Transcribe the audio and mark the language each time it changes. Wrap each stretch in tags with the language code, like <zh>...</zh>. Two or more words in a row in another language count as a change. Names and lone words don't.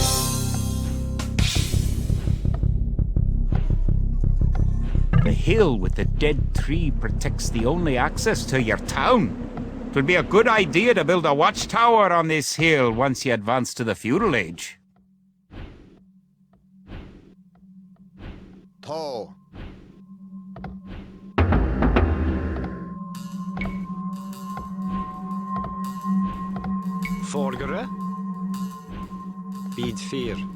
<en>The hill with the dead tree protects the only access to your town. It would be a good idea to build a watchtower on this hill once you advance to the feudal age. Toe. Vordere. Bid 4.</en>